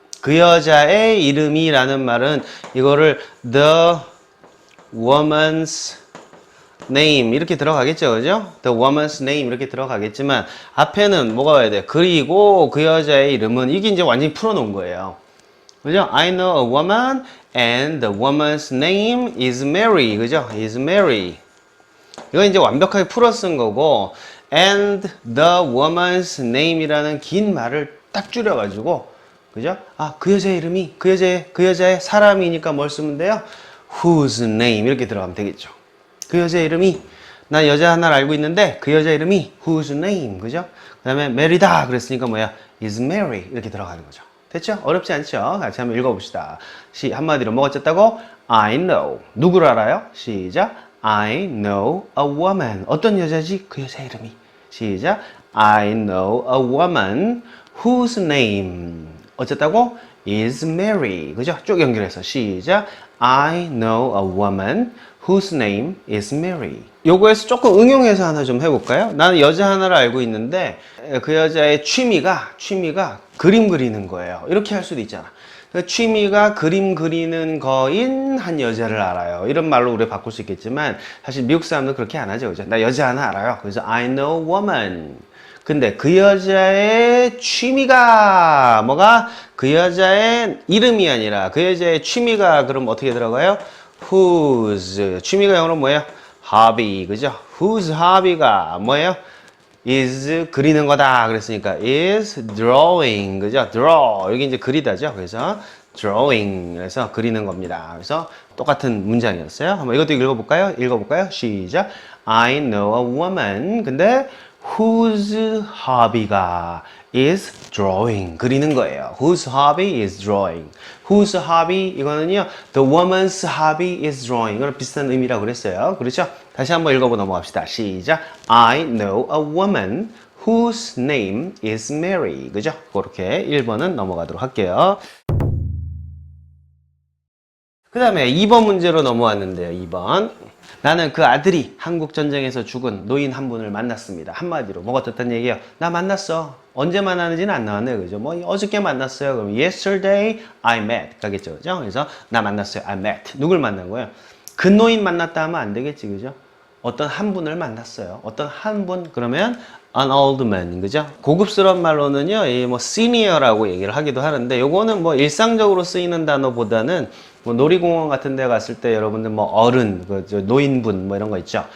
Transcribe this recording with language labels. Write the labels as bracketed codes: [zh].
[ko] 그 여자의 이름이라는 말은 이거를 the woman's name 이렇게 들어가겠죠. 그죠? the woman's name 이렇게 들어가겠지만 앞에는 뭐가 와야 돼? 그리고 그 여자의 이름은 이게 이제 완전히 풀어놓은 거예요. 그죠? [en] I know a woman and the woman's name is Mary. 그죠? is Mary. [ko] 이거 이제 완벽하게 풀어 쓴 거고 and the woman's name 이라는 긴 말을 딱 줄여가지고 그죠? 그 여자의 이름이 그 여자의 사람이니까 뭘 쓰면 돼요? whose name 이렇게 들어가면 되겠죠. 그 여자의 이름이 난 여자 하나를 알고 있는데 그 여자 이름이 whose name 그죠? 그 다음에 메리다 그랬으니까 뭐야? is Mary 이렇게 들어가는 거죠. 됐죠? 어렵지 않죠? 같이 한번 읽어봅시다. 한마디로 뭐가 어쨌다고? I know. 누구를 알아요? 시작. I know a woman. 어떤 여자지? 그 여자 이름이. 시작. [en] I know a woman whose name. [ko] 어쨌다고? is Mary. 그죠? 쭉 연결해서 시작. [en] I know a woman whose name is Mary. [ko] 요거에서 조금 응용해서 하나 좀 해볼까요? 나는 여자 하나를 알고 있는데 그 여자의 취미가 그림 그리는 거예요. 이렇게 할 수도 있잖아. 취미가 그림 그리는 거인 한 여자를 알아요. 이런 말로 우리 바꿀 수 있겠지만 사실 미국 사람들은 그렇게 안 하죠. 그죠? 나 여자 하나 알아요. [en] 그래서 I know woman. [ko] 근데 그 여자의 취미가 뭐가? 그 여자의 이름이 아니라 그 여자의 취미가 그럼 어떻게 들어가요? whose 취미가 영어로 뭐예요? hobby 그죠? whose hobby가 뭐예요? is 그리는 거다 그랬으니까 is drawing 그죠? draw 여기 이제 그리다죠. 그래서 drawing 그래서 그리는 겁니다. 그래서 똑같은 문장이었어요. 한번 이것도 읽어볼까요? 시작. [en] I know a woman 근데 whose hobby가 is drawing 그리는 거예요. whose hobby is drawing. whose hobby 이거는요 the woman's hobby is drawing 이거랑 비슷한 의미라고 그랬어요. [ko] 그렇죠? 다시 한번 읽어보고 넘어갑시다. 시작. [en] I know a woman whose name is Mary. [ko] 그죠? 그렇게 1번은 넘어가도록 할게요. 그 다음에 2번 문제로 넘어왔는데요. 2번. 나는 그 아들이 한국전쟁에서 죽은 노인 한 분을 만났습니다. 한마디로 뭐가 어떻다는 얘기예요? 나 만났어. 언제 만나는지는 안 나왔네요. 그죠? 뭐 어저께 만났어요. [en] 그럼 yesterday I met 가겠죠. [ko] 그죠? 그래서 나 만났어요. I met. 누굴 만난 거예요? 그 노인 만났다 하면 안 되겠지. 그죠? 어떤 한 분을 만났어요. 어떤 한 분 그러면 an old man 그죠? 고급스러운 말로는요, 이 뭐 senior라고 얘기를 하기도 하는데 요거는 뭐 일상적으로 쓰이는 단어보다는 뭐 놀이공원 같은 데 갔을 때 여러분들 뭐 어른, 노인분 뭐 이런 거 있죠.